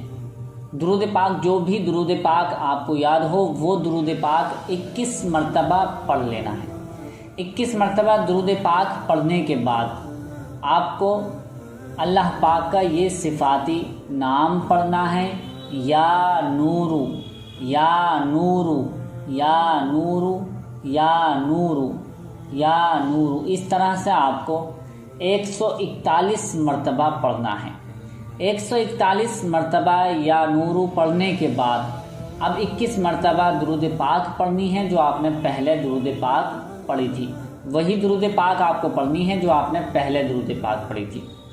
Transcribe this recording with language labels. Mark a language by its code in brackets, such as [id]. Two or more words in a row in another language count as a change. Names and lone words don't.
[ur] درود پاک جو بھی درود پاک آپ کو یاد ہو وہ درود پاک 21 مرتبہ پڑھ لینا ہے. 21 مرتبہ درود پاک پڑھنے کے بعد آپ کو اللہ پاک کا یہ صفاتی نام پڑھنا ہے، یا نورو یا نورو یا نورو یا نورو یا نورو. اس طرح سے آپ کو 141 مرتبہ پڑھنا ہے. 141 مرتبہ یا نورو پڑھنے کے بعد اب 21 مرتبہ درود پاک پڑھنی ہے جو آپ نے پہلے درود پاک پڑھی تھی. وہی درود پاک آپ کو پڑھنی ہے جو آپ نے پہلے درود پاک پڑھی تھی.